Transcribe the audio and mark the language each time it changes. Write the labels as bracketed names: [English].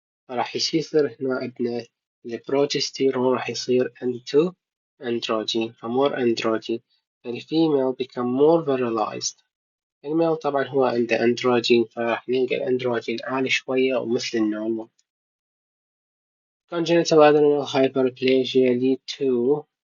[Arabic] راح يصير هنا عندنا البروجستيرون راح يصير [English] into androgen [Arabic] فمور androgen. [English] الفيميل become more virilized. [Arabic] الميل طبعا هو عنده اندروجين، فراح نلقى الاندروجين عالي شوية ومثل النورمال. [English] congenital adrenal hyperplasia lead to